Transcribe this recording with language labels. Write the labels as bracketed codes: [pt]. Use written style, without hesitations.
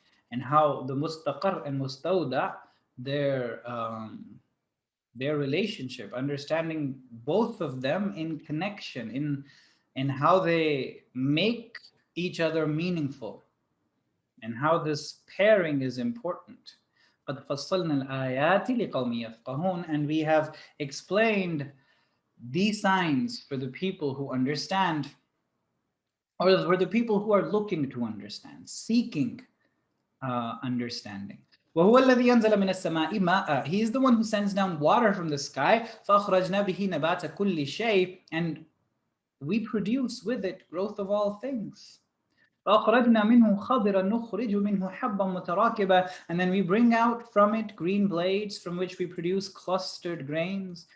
[en] And how the mustaqar and mustawda, their their relationship, understanding both of them in connection, in how they make each other meaningful, and how this pairing is important. [ar] قد فصلنا الآيات لقوم يفقهون, [en] and we have explained these signs for the people who understand, or for the people who are looking to understand, seeking understanding. [ar] وهو الذي ينزل من السماء ماء. [en] He is the one who sends down water from the sky. [ar] فأخرجنا به نبات كل شيء, [en] and we produce with it growth of all things. [ar] فأخرجنا منه خضرا نخرج منه حبا متراكبا, [en] and then we bring out from it green blades from which we produce clustered grains.